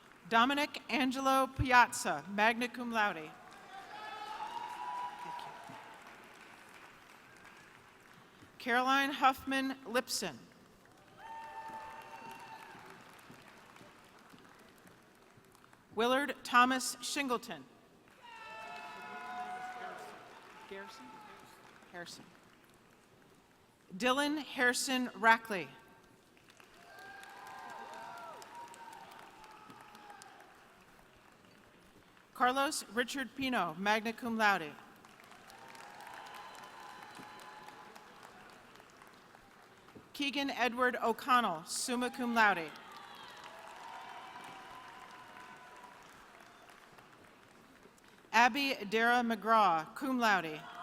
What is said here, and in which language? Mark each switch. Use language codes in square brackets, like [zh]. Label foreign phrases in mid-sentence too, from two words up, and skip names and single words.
[en] Dominic Angelo Piazza, [la] magna cum laude. [en] Thank you. Caroline Huffman Lipson. Willard Thomas Shingleton. Harrison. Dylan Harrison Rackley. Carlos Richard Pino, [la] magna cum laude. [en] Keegan Edward O'Connell, [la] summa cum laude. [en] Abby Dara McGraw, [la] cum laude.